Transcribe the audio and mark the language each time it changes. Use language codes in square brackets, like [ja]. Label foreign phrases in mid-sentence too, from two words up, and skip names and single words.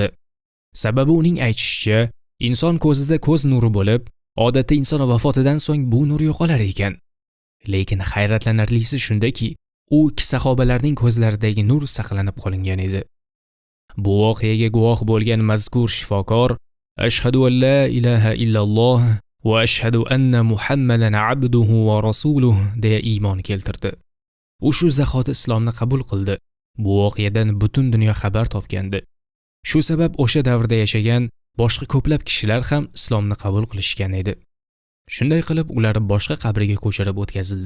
[uz] Sababi uning aytishicha, inson ko'zida ko'z nuri bo'lib, odatda inson vafotidan so'ng bu nur yo'qolar ekan. Lekin hayratlanarlisi shundaki, u ikki sahobalarning ko'zlaridagi nur saqlanib qolingan edi. Bu voqeaga guvoh bo'lgan mazkur shifokor [ar] أشهد أن لا إله إلا الله وأشهد أن محمدا عبده ورسوله [uz] deya iymon keltirdi. U shu zahoti islomni qabul qildi. Bu voqeadan butun dunyo xabar topgandi. Shu sabab o'sha davrda yashagan boshqa ko'plab kishilar ham islomni qabul qilishgan edi. Shunday qilib ular boshqa qabriga ko'chirib o'tkazildi.